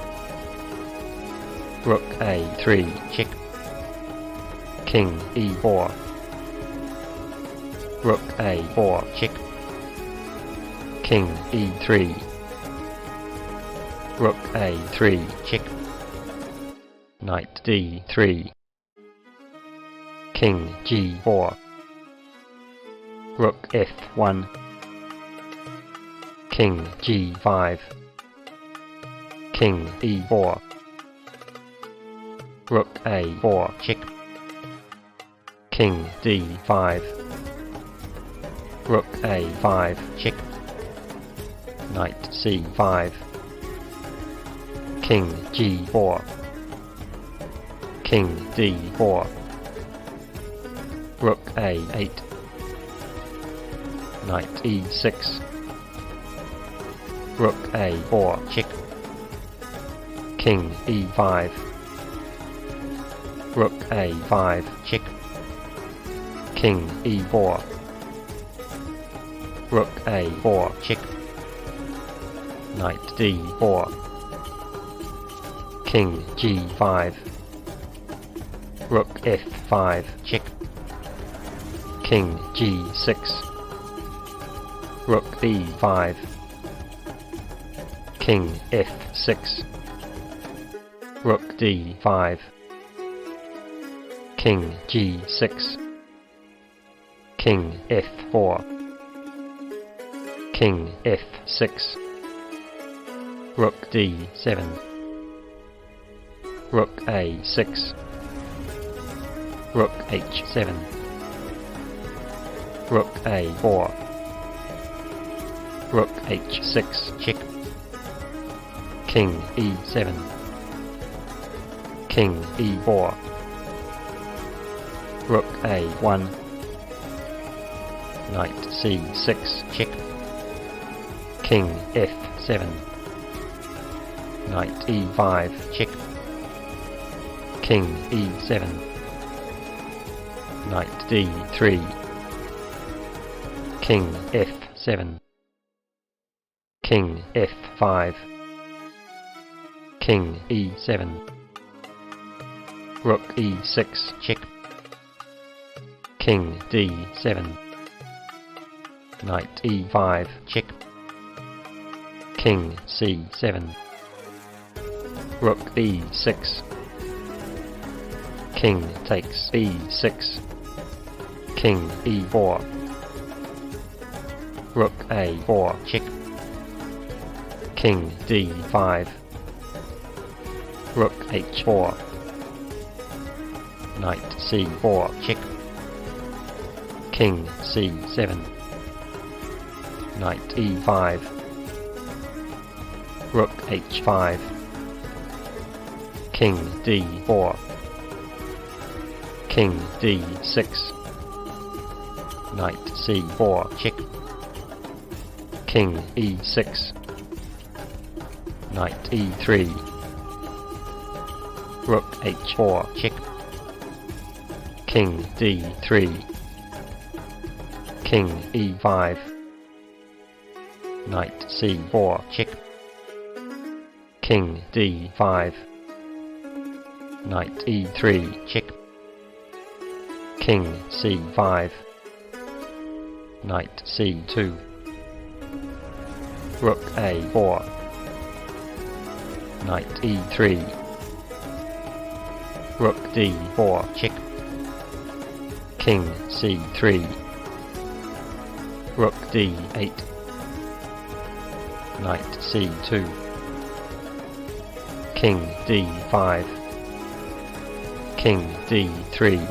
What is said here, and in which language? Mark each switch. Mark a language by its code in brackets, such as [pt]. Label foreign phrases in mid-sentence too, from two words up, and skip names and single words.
[en] Rook a3 check. King e4. Rook a4 check. King e3. Rook a3 check. Knight d3. King g4. Rook f1. King g5. King e4. Rook a4 check. King d5. Rook a5 check. Knight c5. King g4. King d4. Rook a8. Knight e6. Rook a4 check. King e5. Rook a5 check. King e4. Rook a4 check. Knight d4. King g5. Rook f5 check. King g6. Rook e5. King f6. Rook d5. King g6. King f4. King f6. Rook d7. Rook a6. Rook h7. Rook a4. Rook h6, check. King e7. King e4. Rook a1. Knight c6, check. King f7. Knight e5, check. King e7. Knight d3. King f7. King f5. King e7. Rook e6, check. King d7. Knight e5, check. King c7. Rook e6. King takes e6. King e4. Rook a4, check. King d5. Rook h4. Knight c4, check. King c7. Knight e5. Rook h5. King d4. King d6. Knight c4, check. King e6. Knight e3. Rook h4, check. King d3. King e5. Knight c4, check. King d5. Knight e3, check. King c5. Knight c2. Rook a4. Knight e3. Rook d4, check. King c3. Rook d8. Knight c2. King d5. King d3.